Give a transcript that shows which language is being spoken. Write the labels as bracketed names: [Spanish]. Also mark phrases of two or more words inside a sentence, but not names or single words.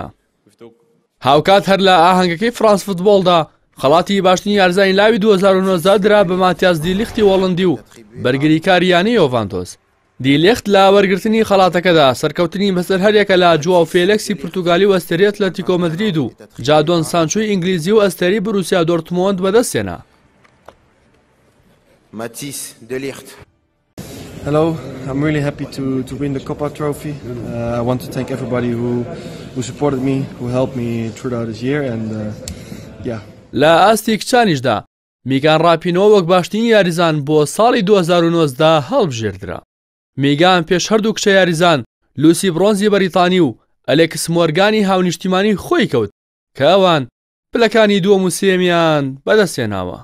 [Central Kurdish] هاوکات هەر لە ئاهەنگەکەی فرانس فوتبۆڵدا خەڵاتی باشترین یاریزانی لاوی 2009 درا بە ماتیاس دیلیختی وۆڵندی و بەرگریکاریانی ڤانتۆس. دیلیخت لە وەرگرتنی خەڵاتەکەدا سەرکەوتنی بەسەر هەرێکە لە جواو فێلێکسی پورتوگالی و ئەستێری ئەتلەتیکۆ مەدرید و جادۆن سانچۆی ئینگلیزی و ئەستێری بروسیا دۆرتمۆند بەدەستێنا. [English] Matthijs de Ligt. Hello, I'm really happy to win the Copa Trophy. I want to thank everybody who supported me, who helped me throughout this year, and yeah. [Central Kurdish] لە ئاستی کچانیشدا میگان ڕاپینەوە وەک باشترین یاریزان بۆ ساڵی 2009 هەڵبژێردرا. میگان پێش هەردوو کچە یاریزان لوسی برۆنزی بەریتانی و ئەلێکس مۆرگانی هاونیشتیمانی خۆی کەوت کە ئەوان پلەکانی دووەم و سێمیان بەدەستێناوە.